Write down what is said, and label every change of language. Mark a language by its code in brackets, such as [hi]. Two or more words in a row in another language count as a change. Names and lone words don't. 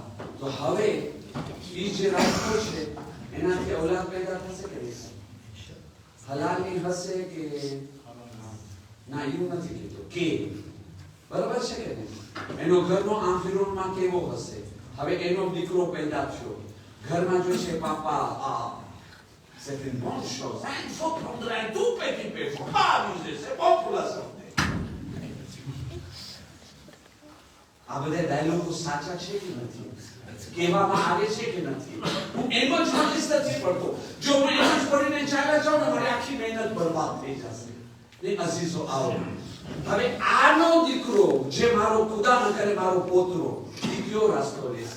[gu] તો હવે એ જે રાખતો છે એનાથી औलाद પેદા થશે કે નહીં? હલાલી હશે કે ના? એવું નથી કીધું કે બરાબર છે કે નહીં? એનો ઘરનો આંફિરોનમાં કેવો હશે? હવે એનો દીકરો પેદા થયો, ઘરમાં જોઈશે પાપા [fr] c'est une bonne chose. Il faut prendre un tout petit peu. Il ne faut pas abuser. C'est bon pour la santé. [gu] આ બધા ડાયલોગો સાચા છે કે નથી? કહેવામાં આવે છે કે નથી? હું એમ જ નોટિસ નથી પડતો. જો હું એમ જ પડીને ચાલ્યા જાઉં ને મારી આખી મહેનત બરબાદ થઈ જશે. ને અઝીઝો આવો, હવે આનો દીકરો જે મારો ખુદા ન કરે મારો પોતરો એ કયો રાસ્તો લેશે?